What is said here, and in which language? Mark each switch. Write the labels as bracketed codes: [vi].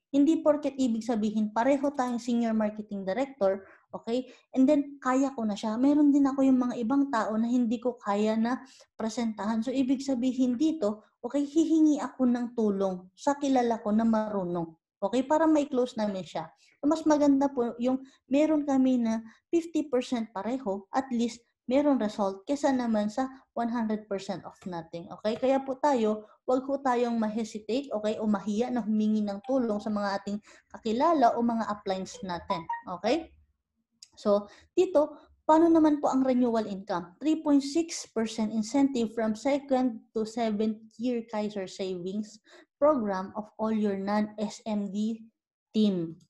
[tl] Hindi porket ibig sabihin, pareho tayong senior marketing director, okay? And then, kaya ko na siya. Meron din ako yung mga ibang tao na hindi ko kaya na presentahan. So, ibig sabihin dito, okay, hihingi ako ng tulong sa kilala ko na marunong. Okay? Para may close namin siya. So, mas maganda po yung meron kami na 50% pareho, at least meron result, kesa naman sa 100% of nothing. Okay? Kaya po tayo, wag po tayong ma-hesitate, okay, o mahiya na humingi ng tulong sa mga ating kakilala o mga uplines natin. Okay? So, dito, paano naman po ang renewal income? [en] 3.6% incentive from 2nd to 7th year Kaiser Savings Program of all your non-SMD team.